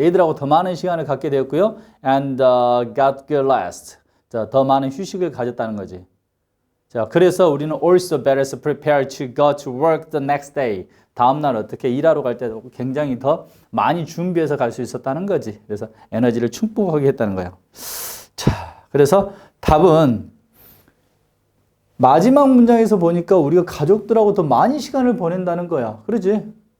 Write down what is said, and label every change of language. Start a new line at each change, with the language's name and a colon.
Korean: 애들하고 더 많은 시간을 갖게 되었고요.
English: And got good rest.
Korean: 자, 더 많은 휴식을 가졌다는 거지. 자, 그래서 우리는
English: also better prepared to go to work the next day.
Korean: 다음 날 어떻게 일하러 갈 때도 굉장히 더 많이 준비해서 갈 수 있었다는 거지. 그래서 에너지를 충족하게 했다는 거예요. 자, 그래서 답은 마지막 문장에서 보니까 우리가 가족들하고 더 많이 시간을 보낸다는 거야. 그러지?